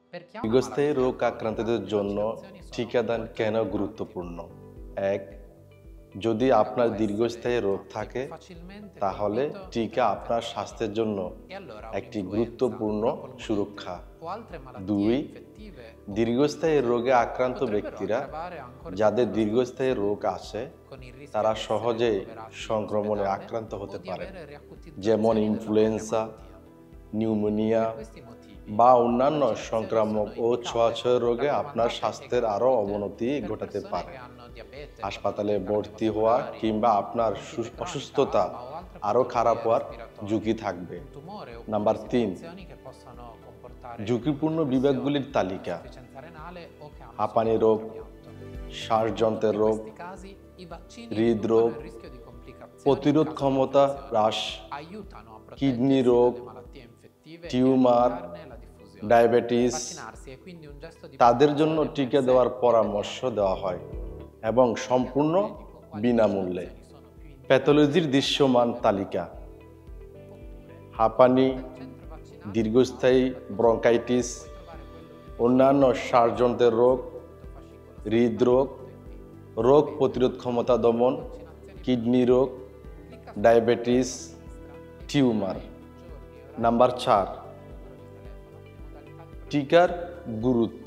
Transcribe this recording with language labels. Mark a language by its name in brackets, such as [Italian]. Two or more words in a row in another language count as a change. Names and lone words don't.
[Italian] Per chi ha una [Bangla] দীর্ঘস্থায়ী [Italian] malattia [Bangla] রোগ [Italian] cronica, [Bangla] আক্রান্তদের [Italian] le [Bangla] জন্য [Italian] vaccinazioni sono [Bangla] টিকাদান [Italian] molto [Bangla] কেন [Italian] importanti. [Bangla] গুরুত্বপূর্ণ? এক, যদি [Italian] Perché [Bangla] আপনার [Italian] può [Bangla] দীর্ঘস্থায়ী [Italian] essere [Bangla] রোগ [Italian] infatti [Bangla] থাকে [Italian] più facilmente [Bangla] তাহলে [Italian] colpito [Bangla] টিকা আপনার [Italian] dall'infezione. [Bangla] স্বাস্থ্যের জন্য [Italian] E allora [Bangla] একটি [Italian] un'influenza, [Bangla] গুরুত্বপূর্ণ [Italian] una polmonite [Bangla] সুরক্ষা। [Italian] o altre malattie [Bangla] ২, [Italian] infettive o [Bangla] দীর্ঘস্থায়ী [Italian] contagiose [Bangla] রোগে আক্রান্ত [Italian] potrebbero [Bangla] ব্যক্তিরা [Italian] aggravare ancora di [Bangla] যাদের [Italian] più la [Bangla] দীর্ঘস্থায়ী [Italian] stato di [Bangla] রোগ [Italian] salute, [Bangla] আছে [Italian] con il rischio [Bangla] তারা [Italian] di essere [Bangla] সহজেই [Italian] ricoverati in [Bangla] সংক্রমণে [Italian] ospedale [Bangla] আক্রান্ত [Italian] o [Bangla] হতে [Italian] di [Bangla] পারে, [Italian] avere [Bangla] যেমন [Italian] riacutizzazioni della propria [Bangla] ইনফ্লুয়েঞ্জা, [Italian] malattia. [Bangla] নিউমোনিয়া [Italian] Per questi motivi, [Bangla] বা [Italian] le [Bangla] অন্যান্য [Italian] vaccinazioni [Bangla] সংক্রামক [Italian] sono [Bangla] ও [Italian] indicate, [Bangla] ছোঁয়াছয় রোগে আপনার [Italian] raccomandate e [Bangla] স্বাস্থ্যের আরও [Italian] gratuite [Bangla] অবনতি [Italian] per [Bangla] ঘটাতে [Italian] persone [Bangla] পারে। [Italian] che hanno diabete, [Bangla] হাসপাতালে [Italian] patologie [Bangla] ভর্তি হওয়া [Italian] cardiovascolari, [Bangla] কিংবা আপনার [Italian] bronchite cronica, [Bangla] অসুস্থতা [Italian] asma o altre [Bangla] আরও খারাপ [Italian] patologie [Bangla] হওয়ার [Italian] respiratorie, [Bangla] ঝুঁকি থাকবে। [Italian] un tumore oppure [Bangla] নাম্বার ৩, [Italian] situazioni che possono comportare [Bangla] ঝুঁকিপূর্ণ বিভাগগুলির তালিকা: [Italian] insufficienza renale o che hanno [Bangla] হাঁপানি [Italian] sofferto [Bangla] রোগ, [Italian] un trapianto. [Bangla] শ্বাসযন্ত্রের [Italian] In [Bangla] রোগ, [Italian] questi casi i vaccini [Bangla] হৃদরোগ, [Italian] riducono il rischio di complicazioni [Bangla] প্রতিরোধ [Italian] in caso di [Bangla] ক্ষমতা [Italian] infezione, [Bangla] হ্রাস, [Italian] aiutano a [Bangla] কিডনি [Italian] proteggersi [Bangla] রোগ, [Italian] dalle malattie infettive e a [Bangla] টিউমার, [Italian] limitarne la diffusione. [Bangla] ডায়াবেটিস [Italian] Vaccinarsi è quindi un gesto di [Bangla] তাদের জন্য [Italian] protezione [Bangla] টিকা [Italian] per sé [Bangla] দেওয়ার [Italian] e per gli [Bangla] পরামর্শ [Italian] altri. [Bangla] দেওয়া হয় এবং সম্পূর্ণ [Italian] Quali [Bangla] বিনামূল্যে। [Italian] vaccinazioni sono più indicate [Bangla] প্যাথোলজির দৃশ্যমান তালিকা: হাঁপানি, [Italian] al centro vaccinale? [Bangla] দীর্ঘস্থায়ী ব্রঙ্কাইটিস, [Italian] Puoi trovare quello più [Bangla] অন্যান্য শ্বাসযন্ত্রের রোগ, [Italian] fascicolo [Bangla] হৃদরোগ, রোগ প্রতিরোধ ক্ষমতা দমন, কিডনি রোগ, ডায়াবেটিস, টিউমার। নাম্বার ৪, টিকার গুরুত্ব।